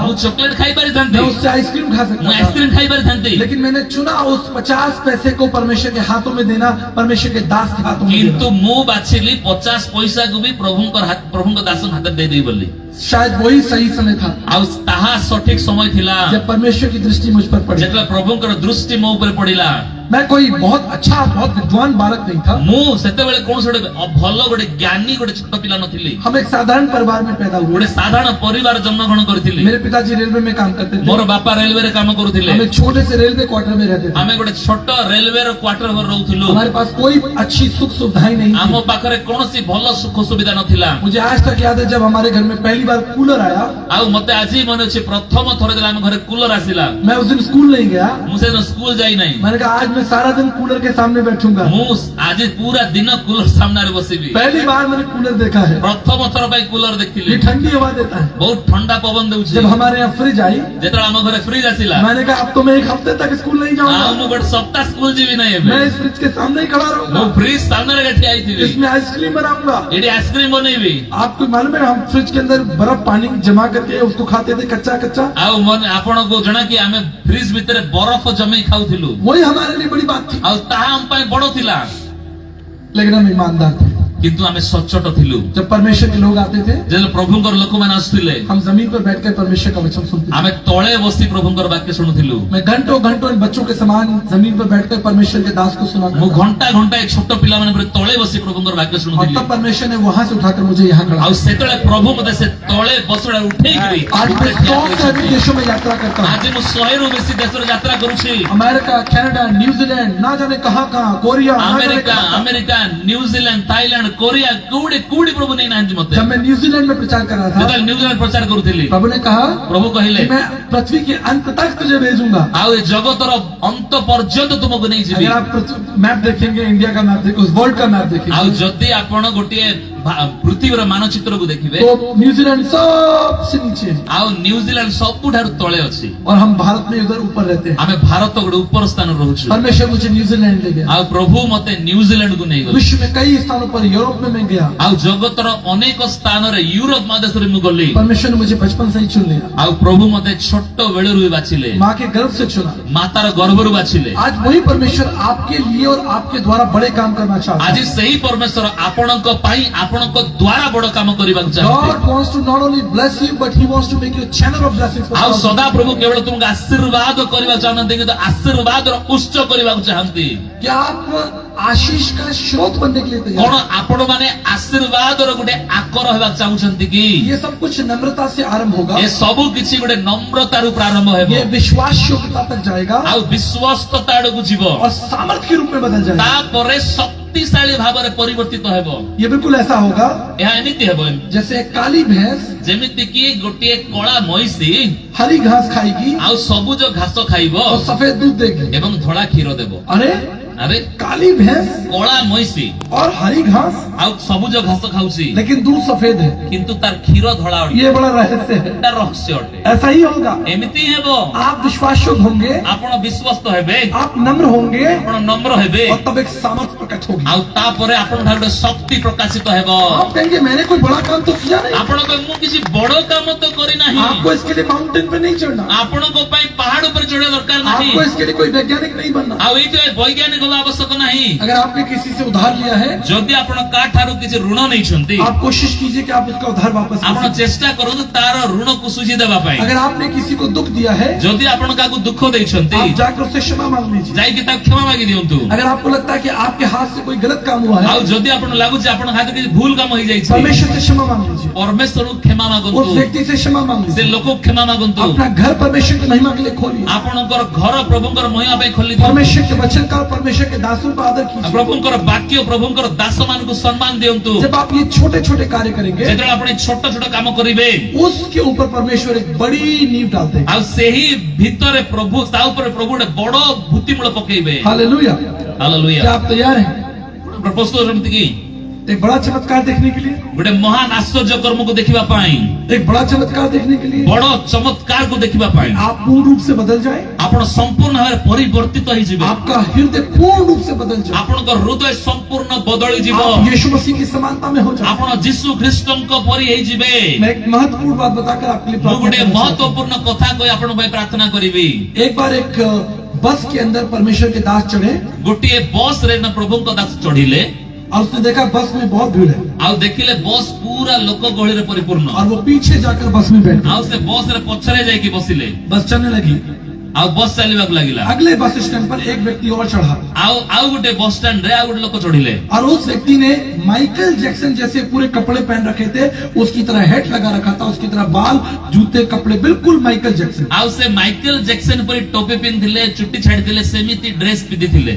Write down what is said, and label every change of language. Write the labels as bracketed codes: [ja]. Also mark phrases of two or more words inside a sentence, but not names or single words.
[or] ମୁଁ ଚକୋଲେଟ ଖାଇ ପାରିଥାନ୍ତି, [hi] मैं उससे आइसक्रीम खा [or] ମୁଁ [hi] सकता था, [or] ଆଇସ୍କ୍ରିମ ଖାଇ ପାରିଥାନ୍ତି, [hi] लेकिन मैंने चुना उस 50 पैसे को परमेश्वर के हाथों में देना, परमेश्वर के दास के हाथों में [or] କିନ୍ତୁ [hi] देना। [or] ମୁଁ ବାଛିଲି 50 ପଇସାକୁ ବି ପ୍ରଭୁଙ୍କ ଦାସଙ୍କ ହାତରେ ଦେଇଦେବି ବୋଲି। [hi] शायद वही सही समय था [or] ଆଉ ତାହା ସଠିକ ସମୟ ଥିଲା [hi] जब परमेश्वर की दृष्टि मुझ पर पड़ी। [or] ଯେତେବେଳେ ପ୍ରଭୁଙ୍କର ଦୃଷ୍ଟି ମୋ ଉପରେ ପଡିଲା। [hi] मैं कोई बहुत अच्छा बहुत विद्वान बालक नहीं था। [or] ମୁଁ ସେତେବେଳେ କୌଣସି ଗୋଟେ ଭଲ ଗୋଟେ ଜ୍ଞାନୀ ଗୋଟେ ଛୋଟ ପିଲା ନଥିଲି। [hi] हम एक साधारण परिवार में पैदा हुए। [or] ଗୋଟେ ସାଧାରଣ ପରିବାର ଜନ୍ମଗ୍ରହଣ କରିଥିଲି। [hi] मेरे पिताजी रेलवे में काम करते थे। [or] ମୋର ବାପା ରେଲୱେରେ କାମ କରୁଥିଲେ। [hi] हम एक छोटे से रेलवे क्वार्टर में रहते थे। [or] ଆମେ ଗୋଟେ ଛୋଟ ରେଲୱେର କ୍ୱାର୍ଟର ଘରେ ରହୁଥିଲୁ। [hi] हमारे पास कोई अच्छी सुख सुविधाएं नहीं [or] ଆମ [hi] थी। [or] ପାଖରେ କୌଣସି ଭଲ ସୁଖ ସୁବିଧା ନଥିଲା। [hi] मुझे आज तक याद है जब हमारे घर में पहली बार कूलर आया, [or] ଆଉ ମତେ ଆଜି ମନେ ଅଛି ପ୍ରଥମ ଥର ଯେତେବେଳେ ଆମ ଘରେ କୁଲର ଆସିଲା, [hi] मैं उस दिन स्कूल नहीं गया। [or] ମୁଁ ସେଦିନ ସ୍କୁଲ ଯାଇନାହିଁ। [hi] मैंने कहा आज मैं सारा दिन कूलर के सामने बैठूंगा। [or] ମୁଁ ଆଜି ପୁରା ଦିନ କୁଲର ସାମ୍ନାରେ ବସିବି। [hi] पहली बार मैंने कूलर देखा है। [or] ପ୍ରଥମ ଥର ପାଇଁ କୁଲର ଦେଖିଲି। [hi] ये ठंडी हवा देता है। [or] ବହୁତ ଥଣ୍ଡା ପବନ ଦଉଛି। [hi] जब हमारे यहाँ फ्रिज आई, [or] ଯେତେବେଳେ ଆମ ଘରେ ଫ୍ରିଜ ଆସିଲା, [hi] मैंने कहा अब तो मैं 1 हफ्ते तक स्कूल नहीं [or] ଆଉ [hi] जाऊंगा। [or] ମୁଁ ଗୋଟେ ସପ୍ତାହ ସ୍କୁଲ ଯିବି ନାହିଁ ଏବେ। [hi] मैं इस फ्रिज के सामने ही खड़ा [or] ମୁଁ [hi] रहूंगा। [or] ଫ୍ରିଜ ସାମ୍ନାରେ ଠିଆ ହେଇଥିବି। [hi] इसमें आइसक्रीम बनाऊंगा। [or] ଏଠି ଆଇସ୍କ୍ରିମ ବନେଇବି। [hi] आपको मालूम है हम फ्रिज के अंदर बर्फ पानी जमा करके उसको खाते थे कच्चा कच्चा। [or] ଆଉ ଆପଣଙ୍କୁ ଜଣା କି ଆମେ ଫ୍ରିଜ ଭିତରେ ବରଫ ଜମେଇ ଖାଉଥିଲୁ। [hi] वही हमारे लिए बड़ी बात थी। [or] ଆଉ ତାହା ଆମ ପାଇଁ ବଡ ଥିଲା। [hi] लेकिन हम ईमानदार थे। [or] କିନ୍ତୁ ଆମେ ସଚ୍ଚୋଟ ଥିଲୁ। [hi] जब परमेश्वर के लोग आते थे, [or] ଯେତେବେଳେ ପ୍ରଭୁଙ୍କର ଲୋକମାନେ ଆସୁଥିଲେ, [hi] हम जमीन पर बैठकर परमेश्वर का वचन सुनते थे। [or] ଆମେ ତଳେ ବସି ପ୍ରଭୁଙ୍କର ବାକ୍ୟ ଶୁଣୁଥିଲୁ। [hi] मैं घंटों घंटों इन बच्चों के समान जमीन पर बैठकर परमेश्वर के दास को सुना [or] ମୁଁ [hi] करता था। [or] ଘଣ୍ଟା ଘଣ୍ଟା ଏ ଛୋଟ ପିଲାମାନେ ପରି ତଳେ ବସି ପ୍ରଭୁଙ୍କର ବାକ୍ୟ [hi] और [or] ଶୁଣୁଥିଲି। [hi] तब परमेश्वर ने वहां से उठाकर मुझे यहाँ खड़ा [or] ଆଉ ସେତେବେଳେ ପ୍ରଭୁ ମତେ ସେ ତଳେ ବସଡ଼ା ଉଠେଇକିରି [hi] आज मैं 100 से अधिक देशों में यात्रा करता हूँ। [or] ଆଜି ମୁଁ 100ରୁ ବେଶୀ ଦେଶରେ ଯାତ୍ରା କରୁଛି। [hi] अमेरिका, कनाडा, न्यूजीलैंड, ना जाने कहाँ कहाँ, कोरिया, ना जाने [or] ଆମେରିକା [hi] कहाँ। [or] ଆମେରିକା ନ୍ୟୁଜିଲାଣ୍ଡ ଥାଇଲାଣ୍ଡ କୋରିଆ କୋଉଠି ପ୍ରଭୁ ନେଇନାହାନ୍ତି ମତେ। [hi] जब मैं न्यूजीलैंड में प्रचार कर रहा था, [or] ଯେତେବେଳେ ନ୍ୟୁଜିଲାଣ୍ଡ ପ୍ରଚାର କରୁଥିଲି, [hi] प्रभु ने कहा [or] ପ୍ରଭୁ କହିଲେ [hi] कि मैं पृथ्वी के अंत तक तुझे भेजूंगा। [or] ଆଉ ଏ ଜଗତର ଅନ୍ତ ପର୍ଯ୍ୟନ୍ତ ତୁମକୁ ନେଇଯିବି। [hi] अगर आप मैप देखेंगे, इंडिया का मैप देखेंगे, उस वर्ल्ड का मैप [or] ଆଉ [hi] देखेंगे, [or] ଯଦି ଆପଣ ଗୋଟିଏ ପୃଥିବୀର ମାନଚିତ୍ରକୁ ଦେଖିବେ, [hi] तो न्यूजीलैंड सबसे नीचे है [or] ଆଉ ନ୍ୟୁଜିଲାଣ୍ଡ ସବୁଠାରୁ ତଳେ ଅଛି। [hi] और हम भारत में उधर ऊपर रहते हैं। [or] ଆମେ ଭାରତ ଗୋଟେ ଉପର ସ୍ଥାନରେ ରହୁଛୁ। [hi] परमेश्वर मुझे न्यूजीलैंड ले गया। [or] ଆଉ ପ୍ରଭୁ ମତେ ନ୍ୟୁଜିଲାଣ୍ଡକୁ ନେଇଗଲେ। [hi] विश्व में कई स्थानों पर, यूरोप में मैं गया। [or] ଆଉ ଜଗତର ଅନେକ ସ୍ଥାନରେ ୟୁରୋପ ମହାଦେଶରେ ମୁଁ ଗଲି। [hi] परमेश्वर ने मुझे बचपन से ही चुन लिया, [or] ଆଉ ପ୍ରଭୁ ମତେ ଛୋଟ ବେଳରୁ ହିଁ ବାଛିଲେ, [hi] माँ के गर्भ से चुना। [or] ମାତାର ଗର୍ଭରୁ ବାଛିଲେ। [hi] आज वही परमेश्वर आपके लिए और आपके द्वारा बड़े काम करना चाहता [or] ଆଜି [hi] है। [or] ସେହି ପରମେଶ୍ୱର ଆପଣଙ୍କ ପାଇଁ ଆପଣଙ୍କ ଦ୍ୱାରା ବଡ କାମ କରିବାକୁ ଚାହାନ୍ତି। [en] God wants to not only bless you, but He wants to make you a channel of blessings for [or] ଆଉ [en] others. [or] ସଦା ପ୍ରଭୁ କେବଳ ତୁମକୁ ଆଶୀର୍ବାଦ କରିବା ଚାହାନ୍ତି, କିନ୍ତୁ ଆଶୀର୍ବାଦର ଉତ୍ସ କରିବାକୁ ଚାହାନ୍ତି। [hi] क्या आप आशीष का स्रोत बनने के लिए [or] କଣ [hi] तैयार हैं? [or] ଆପଣ ମାନେ ଆଶୀର୍ବାଦର ଗୋଟେ ଆକର ହେବାକୁ ଚାହୁଁଛନ୍ତି କି? [hi] ये सब कुछ नम्रता से आरंभ होगा। [or] ଏ ସବୁ କିଛି ଗୋଟେ ନମ୍ରତାରୁ ପ୍ରାରମ୍ଭ ହେବ, [hi] ये विश्वास योग्यता तक जाएगा [or] ଆଉ ବିଶ୍ୱସ୍ତତା ଆଡକୁ ଯିବ, [hi] और सामर्थ्य के रूप में बदल जाएगा। [or] ତାପରେ ଶକ୍ତିଶାଳୀ ଭାବରେ ପରିବର୍ତ୍ତିତ ହେବ। [hi] ये बिल्कुल ऐसा होगा [or] ଏହା ଏମିତି ହେବ [hi] जैसे एक काली भैंस [or] ଯେମିତି କି ଗୋଟିଏ କଳା ମଇଁଷି [hi] हरी घास खाएगी [or] ଆଉ ସବୁଜ ଘାସ ଖାଇବ [hi] और सफेद दूध देगी। [or] ଏବଂ ଧଳା କ୍ଷୀର ଦେବ। [hi] अरे [or] ଆରେ [hi] काली भैंस [or] କଳା ମଇଁଷି [hi] और हरी घास, [or] ଆଉ ସବୁଜ ଘାସ ଖାଉଛି, [hi] लेकिन दूध सफेद है। [or] କିନ୍ତୁ ତାର କ୍ଷୀର ଧଳା ଅଟେ। [hi] ये बड़ा रहस्य है। [or] ଏଟା ରହସ୍ୟ ଅଟେ। [hi] ऐसा ही होगा। [or] ଏମିତି ହେବ। [hi] आप विश्वास योग्य होंगे, [or] ଆପଣ ବିଶ୍ୱସ୍ତ ହେବେ, [hi] आप नम्र होंगे [or] ଆପଣ ନମ୍ର ହେବେ, [hi] और तब एक सामर्थ्य प्रकट होगी। [or] ଆଉ ତାପରେ ଆପଣଙ୍କ ଠାରୁ ଗୋଟେ ଶକ୍ତି ପ୍ରକାଶିତ ହେବ। [hi] आप कहेंगे मैंने कोई बड़ा काम तो किया नहीं। [or] ଆପଣ କହିବେ ମୁଁ କିଛି ବଡ କାମ ତ କରିନାହିଁ। [hi] आपको इसके लिए माउंटेन पे नहीं चढ़ना, [or] ଆପଣଙ୍କ ପାଇଁ ପାହାଡ ଉପରେ ଚଢିବା ଦରକାର ନାହିଁ। [hi] आपको इसके लिए कोई वैज्ञानिक नहीं बनना। [or] ଆଉ ଏଇଥିପାଇଁ ବୈଜ୍ଞାନିକ ହବା ଆବଶ୍ୟକ ନାହିଁ। [hi] अगर आपने किसी से उधार लिया है, [or] ଯଦି ଆପଣ କାଠାରୁ କିଛି ଋଣ ନେଇଛନ୍ତି, [hi] आप कोशिश कीजिए कि आप उसका उधार वापस कर [or] ଆପଣ [hi] सकें। [or] ଚେଷ୍ଟା କରନ୍ତୁ ତାର ଋଣକୁ ସୁଝି ଦେବା ପାଇଁ। [hi] अगर आपने किसी को दुख दिया है, [or] ଯଦି ଆପଣ କାହାକୁ ଦୁଃଖ ଦେଇଛନ୍ତି, [hi] आप जाकर उससे क्षमा मांग लीजिए। [or] ଯାଇକି ତାକୁ କ୍ଷମା ମାଗି ଦିଅନ୍ତୁ। [hi] अगर आपको लगता है कि आपके हाथ से कोई गलत काम हुआ [or] ଆଉ [hi] है, [or] ଯଦି ଆପଣ ଲାଗୁଛି ଆପଣଙ୍କ ହାତରେ କିଛି ଭୁଲ କାମ ହେଇଯାଇଛି, [hi] परमेश्वर से क्षमा मांग लीजिए। [or] ପରମେଶ୍ୱରକୁ କ୍ଷମା ମାଗନ୍ତୁ। [hi] उस व्यक्ति से क्षमा मांग [or] ସେ [hi] लीजिए। [or] ଲୋକକୁ କ୍ଷମା ମାଗନ୍ତୁ। [hi] अपना घर परमेश्वर की महिमा के लिए खोलिए। [or] ଆପଣଙ୍କର ଘର ପ୍ରଭୁଙ୍କର ମହିମା ପାଇଁ ଖୋଲି ଦିଅନ୍ତୁ। [hi] परमेश्वर के वचन का, परमेश्वर के दासों का आदर कीजिए। [or] ପ୍ରଭୁଙ୍କର ବାକ୍ୟ ପ୍ରଭୁଙ୍କର ଦାସ ମାନଙ୍କୁ ସମ୍ମାନ ଦିଅନ୍ତୁ। [hi] जब आप ये छोटे छोटे कार्य करेंगे, [or] ଯେତେବେଳେ ଆପଣ ଛୋଟ ଛୋଟ କାମ କରିବେ, [hi] उसके ऊपर परमेश्वर एक बड़ी नींव डालते हैं। [or] ଆଉ ସେହି ଭିତରେ ପ୍ରଭୁ ତା ଉପରେ ପ୍ରଭୁ ଗୋଟେ ବଡ ଭିତ୍ତିମୂଳ ପକେଇବେ। [hi] हालेलुया। [or] ହାଲେଲୁୟା। [hi] क्या आप ତैयार हैं [or] ପ୍ରସ୍ତୁତ ଅଛନ୍ତି କି? [hi] एक बड़ा चमत्कार देखने के लिए? [or] ଗୋଟେ ମହାନ ଆଶ୍ଚର୍ଯ୍ୟ କର୍ମକୁ ଦେଖିବା ପାଇଁ, [hi] एक बड़ा चमत्कार देखने के लिए [or] ବଡ ଚମତ୍କାରକୁ ଦେଖିବା ପାଇଁ [hi] आप पूर्ण रूप से बदल जाए, [or] ଆପଣ ସମ୍ପୂର୍ଣ୍ଣ ଭାବରେ ପରିବର୍ତ୍ତିତ ହେଇଯିବେ। [hi] आपका हृदय पूर्ण रूप से बदल जाए, [or] ଆପଣଙ୍କ ହୃଦୟ ସମ୍ପୂର୍ଣ୍ଣ ବଦଳିଯିବ। [hi] आप यीशु मसीह की समानता में हो जाए। [or] ଆପଣ ଯୀଶୁ ଖ୍ରୀଷ୍ଟଙ୍କ ପରି ହେଇଯିବେ। [hi] मैं एक महत्वपूर्ण बात बताकर आपके लिए [or] ମୁଁ [hi] प्रार्थना [or] ଗୋଟେ [hi] करना चाहता [or] ମହତ୍ୱପୂର୍ଣ୍ଣ କଥା କହି ଆପଣଙ୍କ ପାଇଁ ପ୍ରାର୍ଥନା କରିବି। [hi] हूं। एक बार एक बस के अंदर परमेश्वर के दास चढ़े [or] ଗୋଟିଏ ବସ୍ ରେ ନା ପ୍ରଭୁଙ୍କ ଦାସ ଚଢିଲେ, [hi] और उसने देखा बस में बहुत भीड़ है, [or] ଆଉ ଦେଖିଲେ ବସ୍ ପୁରା ଲୋକ ଗହଳିରେ ପରିପୂର୍ଣ୍ଣ। [hi] और वो पीछे जाकर बस में बैठ गए। [or] ଆଉ ସେ ବସ୍ ରେ ପଛରେ ଯାଇକି ବସିଲେ, [hi] बस चलने लगी। [or] ଆଉ ବସ୍ ଚାଲିବାକୁ ଲାଗିଲା। [hi] अगले बस स्टैंड पर एक व्यक्ति और चढ़ा। [or] ଆଉ ଗୋଟେ ବସ୍ ଷ୍ଟାଣ୍ଡ ରେ ଆଉ ଗୋଟେ ଲୋକ ଚଢ଼ିଲେ [hi] और उस व्यक्ति ने माइकल जैक्सन जैसे पूरे कपड़े पहन रखे थे, उसकी तरह हेड लगा रखा था, उसकी तरह बाल, जूते, कपड़े बिल्कुल माइकल जैक्सन। [or] ଆଉ ସେ ମାଇକେଲ ଜ୍ୟାକସନ ପରି ଟୋପି ପିନ୍ଧିଲେ, ଚୁଟି ଛାଡ଼ିଥିଲେ, ସେମିତି ଡ୍ରେସ ପିନ୍ଧିଥିଲେ।